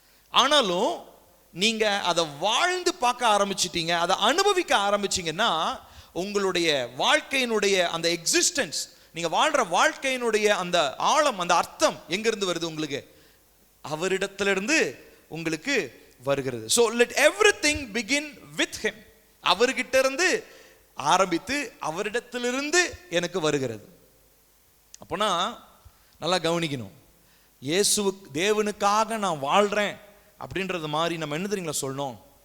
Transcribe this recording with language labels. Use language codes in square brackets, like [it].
[ta] ஆனாலும் நீங்க அதை வாழ்ந்து பார்க்க ஆரம்பிச்சிட்டீங்க, அதை அனுபவிக்க ஆரம்பிச்சீங்கன்னா உங்களுடைய வாழ்க்கையினுடைய அந்த எக்ஸிஸ்டன்ஸ், நீங்க வாழ்ற வாழ்க்கையினுடைய அந்த ஆழம், அந்த அர்த்தம் எங்கிருந்து வருது உங்களுக்கு? அவரிடத்திலிருந்து உங்களுக்கு வருகிறது. [en] So let everything begin with him. [ta] அவர்கிட்ட இருந்து ஆரம்பித்து அவரிடத்திலிருந்து எனக்கு வருகிறது. அப்போனா நல்லா கவனிக்கணும். தேவனுக்காக நான் வாழ்றேன் அப்படின்றது மாதிரி நம்ம என்ன தெரியுங்களா சொல்லணும்?